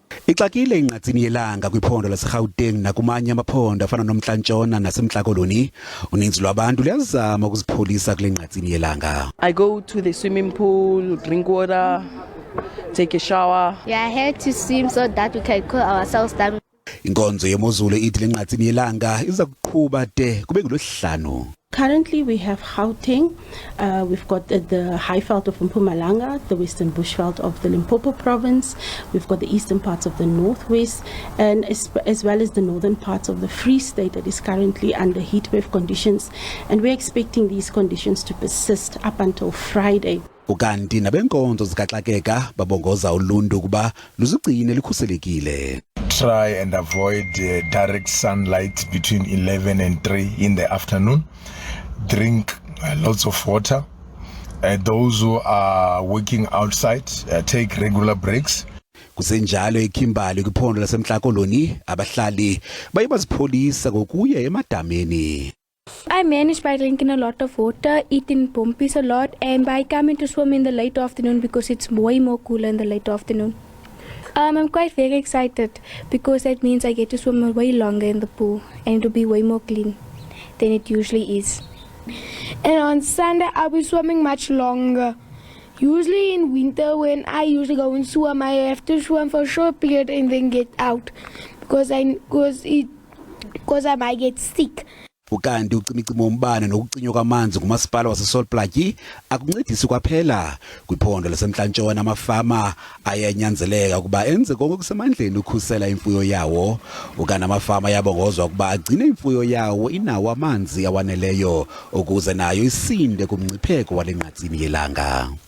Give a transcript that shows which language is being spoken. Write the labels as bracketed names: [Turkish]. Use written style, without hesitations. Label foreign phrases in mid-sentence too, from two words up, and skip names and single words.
[Xhosa] Ixakile ingqatsini yelanga kwiphondo laseGauteng nakumanye amaphondo afana nomntla-ntshona nasemntla-koloni. Uninzi lwabantu luyazama ukuzipholisa kule ngqatsini yelanga. [English] I go to the swimming pool, drink water, take a shower. We are here to swim so that we can cool ourselves down. [Xhosa] Inkonzo yemozulu ithi le ngqatsini yelanga izakuqhuba de kubengulwesihlanu. [English] Currently, we have Gauteng, we've got the high veld of Mpumalanga, the western bushveld of the Limpopo province, we've got the eastern parts of the northwest, and as well as the northern parts of the Free State that is currently under heatwave conditions, and we're expecting these conditions to persist up until Friday. [Xhosa] Ukanti nabenkonzo zikaxakeka babongoza uluntu kuba luzigcine likhuselekile. [English] Try and avoid direct sunlight between 11 and 3 in the afternoon. Drink lots of water. Those who are working outside, take regular breaks. [Xhosa] Kusenjalo eKhimbali kwiphondo lasemntla-koloni, abahlali baye bazipholisa ngokuya emadameni. [English] I manage by drinking a lot of water, eating pompies a lot, and by coming to swim in the late afternoon because it's way more cooler in the late afternoon. I'm quite very excited because that means I get to swim way longer in the pool and it'll be way more clean than it usually is. And on Sunday I'll be swimming much longer. Usually in winter when I usually go and swim, I have to swim for a short period and then get out because I might get sick. [Xhosa] Ukanti ucimicimi wombane nokucinywa kwamanzi ngumasipala waseSolplaatje akuncedisi kwaphela kwiphondo lasemntla-ntshona. Amafama ayanyanzeleka ukuba enze konke kusemandleni ukhusela imfuyo yawo. Ukanti amafama yabongozwa ukuba agcine imfuyo yawo inawo amanzi awaneleyo ukuze nayo isinde kumngcipheko wale ngqatsini yelanga.